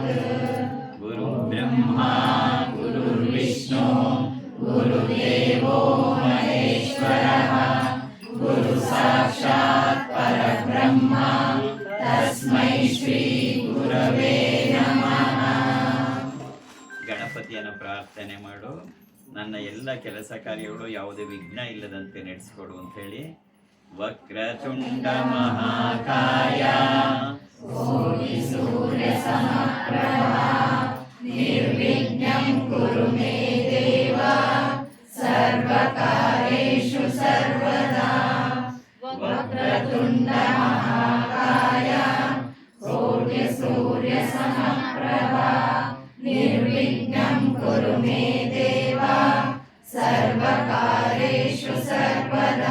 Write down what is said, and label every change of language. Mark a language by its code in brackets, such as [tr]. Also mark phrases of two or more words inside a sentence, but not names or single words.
[sa] गुरुब्रह्मा गुरुर्विष्णु गुरुदेवो महेश्वरः गुरुसाक्षात् परब्रह्म तस्मै श्री गुरवे [kn] ಪ್ರಾರ್ಥನೆ ಮಾಡು. ನನ್ನ ಎಲ್ಲ ಕೆಲಸ ಕಾರ್ಯಗಳು ಯಾವುದೇ ವಿಘ್ನ ಇಲ್ಲದಂತೆ ನಡೆಸಿಕೊಡು ಅಂತೇಳಿ. [sa] ವಕ್ರತುಂಡ ಮಹಾಕಾಯ ನಿರ್ವಿಘ್ನಂ ಕುರು ಮೇ ದೇವ ಸರ್ವಕಾರ್ಯೇಷು ಸರ್ವದಾ. ವಕ್ರತುಂಡ ಮಹಾಕಾಯ ಕೋಟಿ ಸೂರ್ಯ ಸಮಪ್ರಭಾ ನಿರ್ವಿಘ್ನಂ ಕುರು ಮೇ ದೇವ ಸರ್ವಕಾರ್ಯೇಷು ಸರ್ವದಾ.